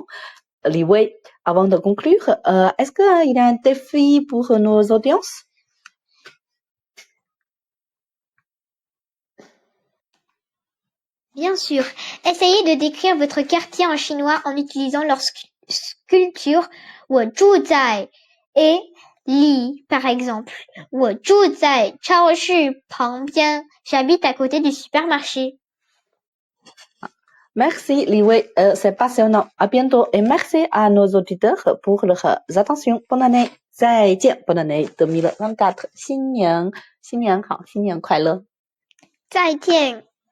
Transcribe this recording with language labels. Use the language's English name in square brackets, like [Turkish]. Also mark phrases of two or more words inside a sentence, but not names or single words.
[French] Li Wei, avant de conclure, est-ce qu'il y a un défi pour nos audiences? Bien sûr, essayez de décrire votre quartier en chinois en utilisant leur sculpture [Chinese] 我住在 [French] et li, par exemple. [Chinese] 我住在超市旁边 [French] J'habite à côté du supermarché. Merci Li Wei, c'est passionnant. À bientôt et merci à nos auditeurs pour leur attention. Bonne année. [Chinese] 再见. [French] Bonne année 2024. [Chinese] 新年好，新年快乐。再见。